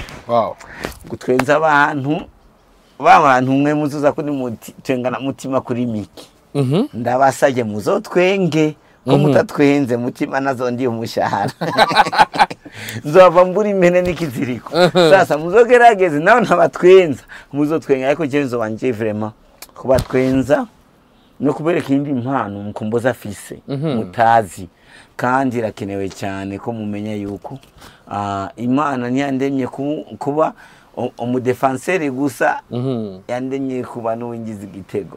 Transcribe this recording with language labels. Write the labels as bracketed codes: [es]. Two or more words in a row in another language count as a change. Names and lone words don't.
[rn] Gutwenza abantu mwe muzuza kuri Twengana Mutima kuri Miki. Ndabasajye muzotwenge ko mutatwenze Mutima nazo ndi umushahara. Nzova mburi impene n'ikiziriko. Sasa muzogerageze naho ntabatwenza muzotwenga, ariko jenzo wanje vraiment kubatwenza no kubereka indi impano mukumboza afise mutazi. Kandi irakenewe cyane ko mumenya yuko Imana ntiyandemye kuba umudefenseur gusa, yandemye kuba n'uwingiza igitego,